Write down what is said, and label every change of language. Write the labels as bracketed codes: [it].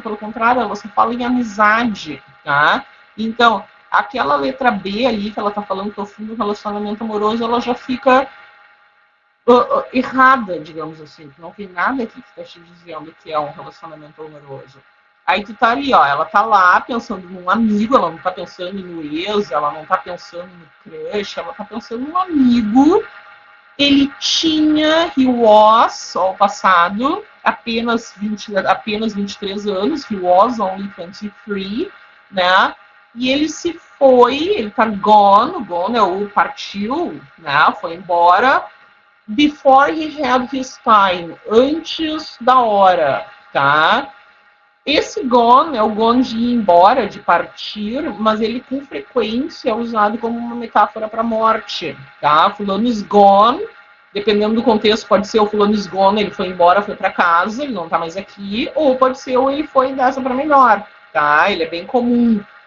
[pt] Pelo contrário, ela só fala em amizade, tá? Então, aquela letra B ali, que ela tá falando que é o fim do relacionamento amoroso, ela já fica errada, digamos assim. Não tem nada aqui que está te dizendo que é um relacionamento amoroso. Aí tu tá ali, ó, ela tá lá pensando num amigo, ela não tá pensando no ex, ela não tá pensando no crush, ela tá pensando num amigo. Ele tinha, he was, ao passado, apenas 23 anos, [en] he was only 23, [pt] né? E ele se foi, ele tá gone é o partiu, né? Foi embora, [en] before he had his time, [pt] antes da hora, tá? Esse gone é o gone de ir embora, de partir, mas ele com frequência é usado como uma metáfora para morte, tá? Fulano is gone, dependendo do contexto, pode ser o fulano is gone, ele foi embora, foi para casa, ele não tá mais aqui, ou pode ser ou ele foi dessa para melhor, tá? Ele é bem comum.